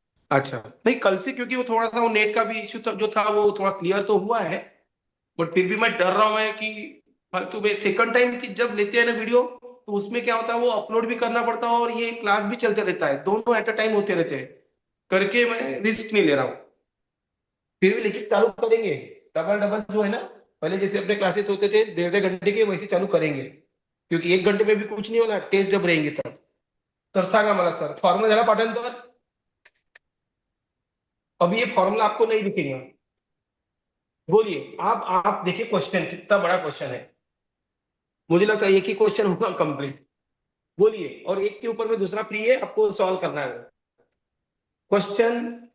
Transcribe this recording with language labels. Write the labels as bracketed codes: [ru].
[hi] अच्छा नहीं, कल से क्योंकि वो थोड़ा सा वो नेट का भी इश्यू जो था वो थोड़ा क्लियर तो हुआ है, बट फिर भी मैं डर रहा हूँ है कि फालतू में सेकंड टाइम की जब लेते हैं ना वीडियो, तो उसमें क्या होता है वो अपलोड भी करना पड़ता है और ये क्लास भी चलते रहता है, दोनों एट अ टाइम होते रहते हैं, करके मैं रिस्क नहीं ले रहा हूँ। फिर भी लेकिन चालू करेंगे, डबल डबल जो है ना, पहले जैसे अपने क्लासेस होते थे 1.5 घंटे के, वैसे चालू करेंगे, क्योंकि 1 घंटे में भी कुछ नहीं होना, टेस्ट जब रहेंगे तब। [mr] तर सांगा मला सर, फॉर्म्युला झाला पाठांतर? [hi] अभी ये फॉर्मूला आपको नहीं दिखेगा, बोलिए आप देखिए क्वेश्चन कितना बड़ा क्वेश्चन है, मुझे लगता है एक ही क्वेश्चन होगा कंप्लीट। बोलिए, और एक के ऊपर में दूसरा फ्री है, आपको सॉल्व करना है क्वेश्चन।